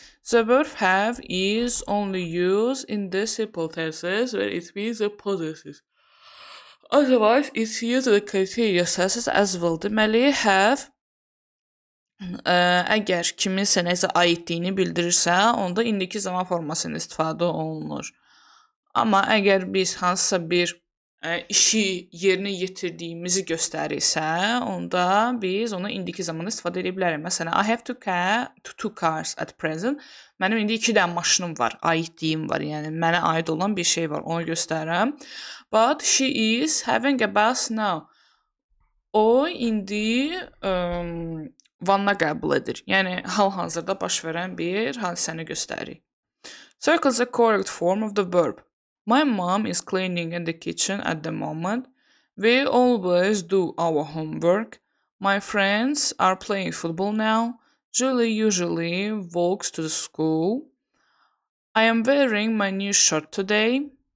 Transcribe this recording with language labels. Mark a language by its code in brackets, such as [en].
[en] The verb have is only used in the simple tenses where it means the possessive. Otherwise, it's used in the continuous tenses as well. [az] Deməli, have əgər kiminsə nəsə aidliyini bildirirsə, onda indiki zaman formasında istifadə olunur. Amma əgər biz hansısa bir işi yerinə yetirdiyimizi göstərirsə, onda biz onu indiki zamanda istifadə edə bilərik. Məsələn, [en] I have two cars at present. [az] Mənim indi 2 dənə maşınım var, aidliyim var, yəni mənə aid olan bir şey var, onu göstərirəm. [en] But she is having a bath now. [az] O indi vanna qəbul edir. Yəni hal-hazırda baş verən bir hadisəni göstərir. [en] Circle the correct form of the verb. My mom is cleaning in the kitchen at the moment. We always do our homework. My friends are playing football now. Julie usually walks to the school. I am wearing my new shirt today.